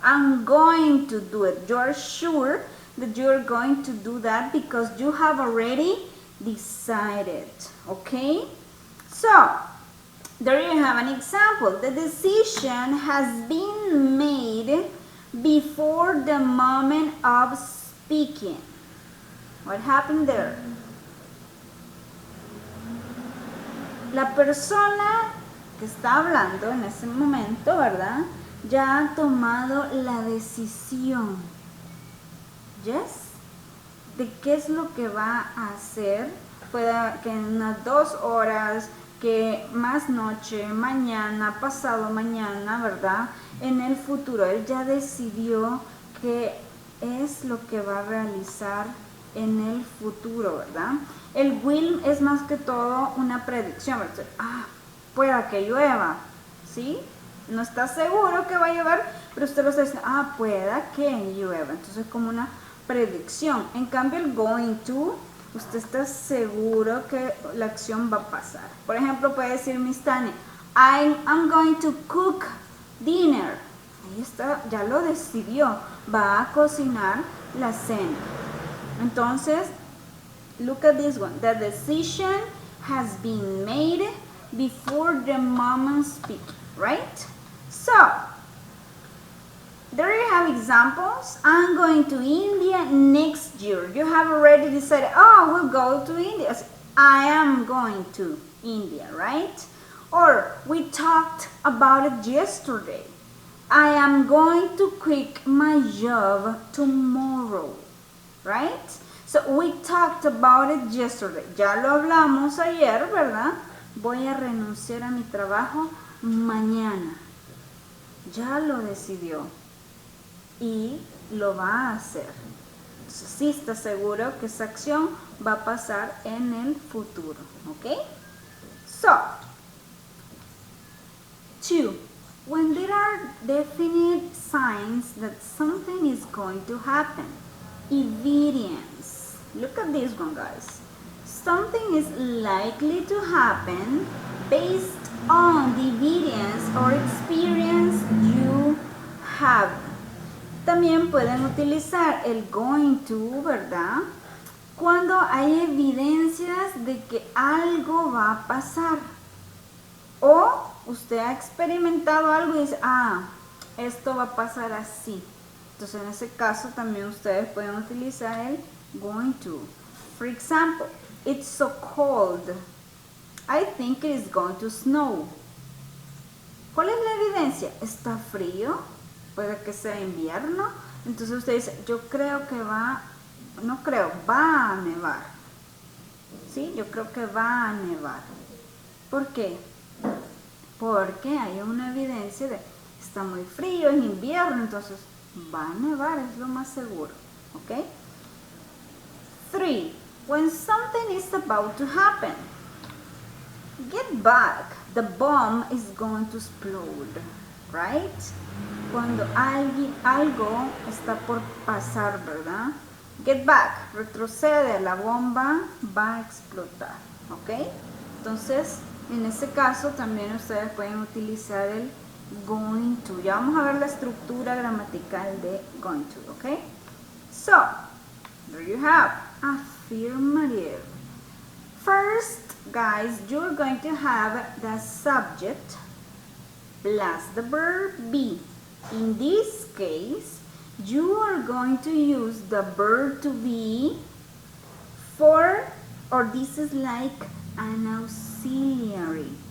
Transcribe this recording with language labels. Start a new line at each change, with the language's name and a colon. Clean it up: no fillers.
English: I'm going to do it. You're sure that you're going to do that because you have already decided. Okay? So, there you have an example. The decision has been made before the moment of speaking. What happened there?
Spanish: La persona que está hablando en ese momento, ¿verdad? Ya ha tomado la decisión. ¿Yes? De qué es lo que va a hacer. Puede que en unas 2 horas, que más noche, mañana, pasado mañana, ¿verdad? En el futuro, él ya decidió qué es lo que va a realizar en el futuro, ¿verdad? El will es más que todo una predicción, ¿verdad? Pueda que llueva, ¿sí? No está seguro que va a llover, pero usted lo está diciendo, pueda que llueva. Entonces, como una predicción. En cambio, el going to, usted está seguro que la acción va a pasar. Por ejemplo, puede decir
English: Miss Tani, I'm going to cook dinner.
Spanish: Ahí está, ya lo decidió. Va a cocinar la cena.
English: Entonces, look at this one. The decision has been made before the moment speak, right? So, there you have examples. I'm going to India next year. You have already decided, we'll go to India. I am going to India, right? Or, we talked about it yesterday. I am going to quit my job tomorrow. Right? So we talked about it yesterday.
Spanish: Ya lo hablamos ayer, ¿verdad? Voy a renunciar a mi trabajo mañana. Ya lo decidió. Y lo va a hacer. Entonces, sí está seguro que esa acción va a pasar en el futuro.
English: ¿Ok? So, 2. When there are definite signs that something is going to happen. Evidence. Look at this one, guys. Something is likely to happen based on the evidence or experience you have.
Spanish: También pueden utilizar el going to, ¿verdad? Cuando hay evidencias de que algo va a pasar. O usted ha experimentado algo y dice, esto va a pasar así. Entonces, en ese caso, también ustedes pueden utilizar el going to.
English: For example, it's so cold. I think it is going to snow.
Spanish: ¿Cuál es la evidencia? ¿Está frío? Puede que sea invierno. Entonces, usted dice, yo creo que va a nevar. ¿Sí? Yo creo que va a nevar. ¿Por qué? Porque hay una evidencia de, está muy frío, es invierno, entonces va a nevar, es lo más seguro, ¿ok? 3.
English: When something is about to happen. Get back, the bomb is going to explode, right?
Spanish: Cuando algo está por pasar, ¿verdad?
English: Get back,
Spanish: retrocede, la bomba va a explotar, ¿ok? Entonces, en ese caso también ustedes pueden utilizar el going to. Ya vamos a ver la estructura gramatical de going to, ¿ok?
English: So, there you have affirmative. First, guys, you're going to have the subject plus the verb be. In this case, you are going to use the verb to be for, or this is like an auxiliary.